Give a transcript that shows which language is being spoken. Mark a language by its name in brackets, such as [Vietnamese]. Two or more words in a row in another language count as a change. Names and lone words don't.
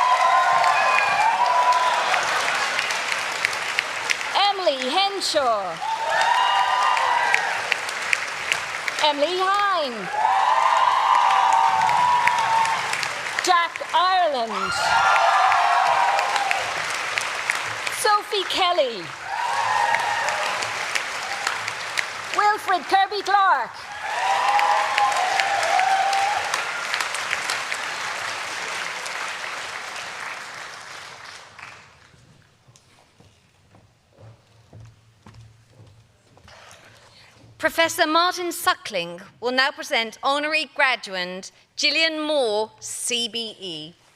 [English] Emily Henshaw. Emily Hine. Jack Ireland. Sophie Kelly. Wilfred Kirby Clark. Professor Martin Suckling will now present Honorary Graduand Gillian Moore, CBE.